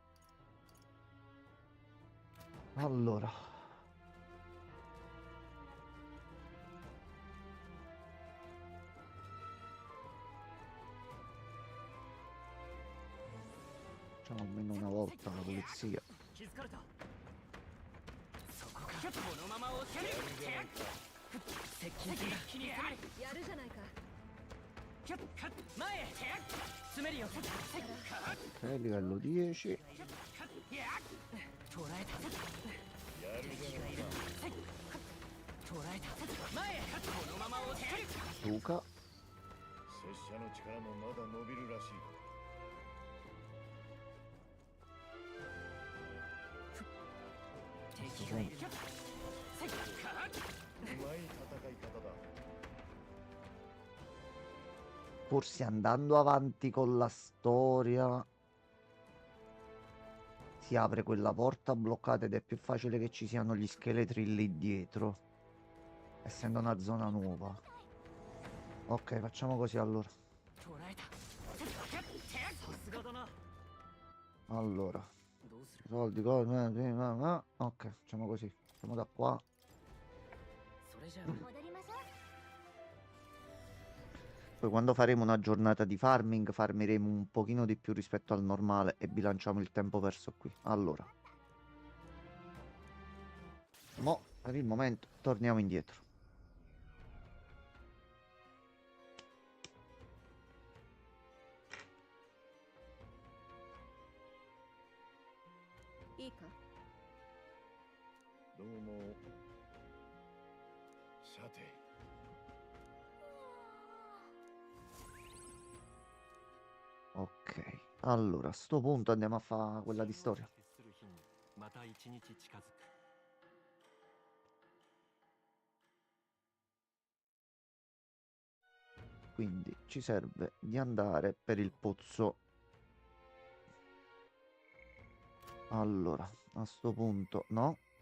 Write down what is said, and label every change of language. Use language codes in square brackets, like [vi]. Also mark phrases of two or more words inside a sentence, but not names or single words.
[it] Allora. Facciamo almeno una volta la polizia. [ja] 気づかれたそこかこのまま押せる接近する気に攻めるやるじゃないか前へ詰めるよ [it] Ok, livello 10. [ja] 捕らえた敵がいる捕らえた前へこのまま押せる [it] Luca. [ja] 拙者の力もまだ伸びるらしい。敵がいるうまい戦い方だ。 [it] Forse andando avanti con la storia si apre quella porta bloccata ed è più facile che ci siano gli scheletri lì dietro, essendo una zona nuova. Ok, facciamo così allora. [ja] 捕らえたさすがだな [it] Allora, [ja] どうする [it] soldi, ok, facciamo così. Facciamo da qua. [ja] それじゃあ戻りましょう [it] Poi quando faremo una giornata di farming, farmeremo un pochino di più rispetto al normale e bilanciamo il tempo perso qui. Allora. Mo, per il momento, torniamo indietro. Ika. [ja] どうも。さて。 [it] Ok, allora a sto punto andiamo a fare quella di storia. [ja] また一日近づく [it] Quindi ci serve di andare per il pozzo. Allora, a sto punto no.